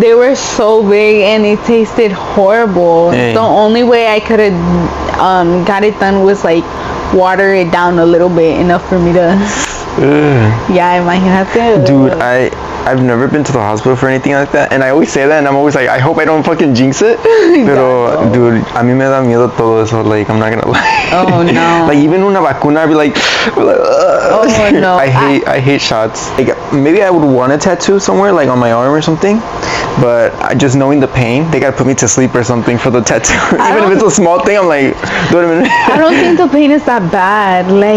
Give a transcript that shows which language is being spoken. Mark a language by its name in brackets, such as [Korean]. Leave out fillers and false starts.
[English] They were so big and it tasted horrible. Hey. The only way I could have got it done was like water it down a little bit, enough for me to. Yeah, [Spanish] imagínate. [English] Dude, I've never been to the hospital for anything like that, and I always say that, and I'm always like, I hope I don't fucking jinx it. [Spanish] Pero, [English] dude, [Spanish] a mí me da miedo todo eso. [English] Like, I'm not gonna lie. Oh no. Like even [Spanish] una vacuna, [English] I'd be like, oh no. I hate shots. Like maybe I would want a tattoo somewhere, like on my arm or something. But just knowing the pain, they gotta put me to sleep or something for the tattoo. Even if it's a small thing, I'm like, wait a minute. I don't think the pain is that bad.